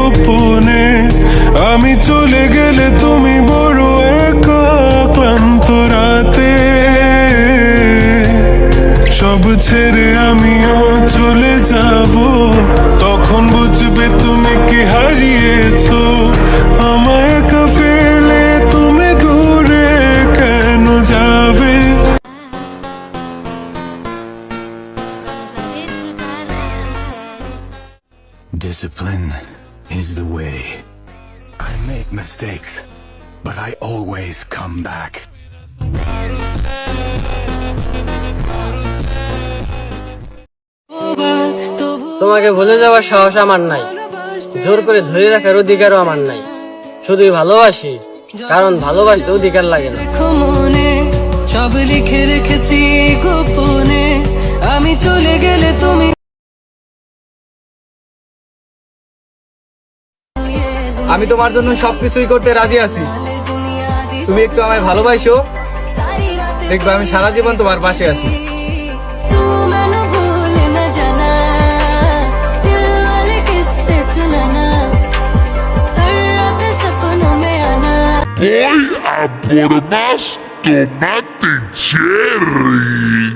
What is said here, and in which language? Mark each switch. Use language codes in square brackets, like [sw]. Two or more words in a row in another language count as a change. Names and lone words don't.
[bn] আমি চলে গেলে তুমি বড় এক ছেড়ে আমিও চলে যাব, তখন বুঝবে তুমি কি হারিয়েছো। আমায় একা ফেলে তুমি দূরে কেন যাবে? [en] Discipline is the way. I make mistakes, but I always come back. [bn] তোমাকে ভুলে যাওয়ার সাহস আমার নাই, জোর করে ধরে রাখার অধিকারও আমার নাই। শুধুই ভালোবাসি, কারণ ভালোবাসতে অধিকার লাগে না। মনে সব লিখে রেখেছি গোপনে, আমি চলে গেলে তুমি আমি তোমার জন্য সবকিছুই করতে রাজি আছি। তুমি একটু আমায় ভালোবাসো, দেখবে আমি সারা জীবন তোমার পাশে আছি। [es] Voy a por más tomate cherry.